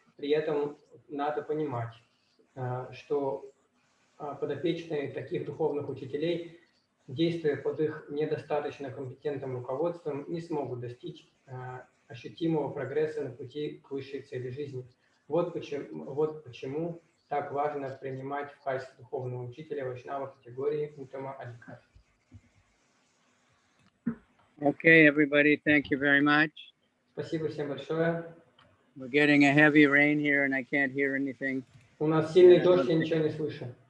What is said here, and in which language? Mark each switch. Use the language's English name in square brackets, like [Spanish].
[Russian] При этом надо понимать, что подопечные таких духовных учителей, действуя под их недостаточно компетентным руководством, не смогут достичь ощутимого прогресса на пути к высшей цели жизни. Вот почему так важно принимать в качестве духовного учителя вайшнава категории Уттама Адикари. [English] Okay, everybody, thank you very much. [Russian] Спасибо всем большое. [English] We're getting a heavy rain here and I can't hear anything. [Russian] У нас сильный дождь, я ничего не слышу.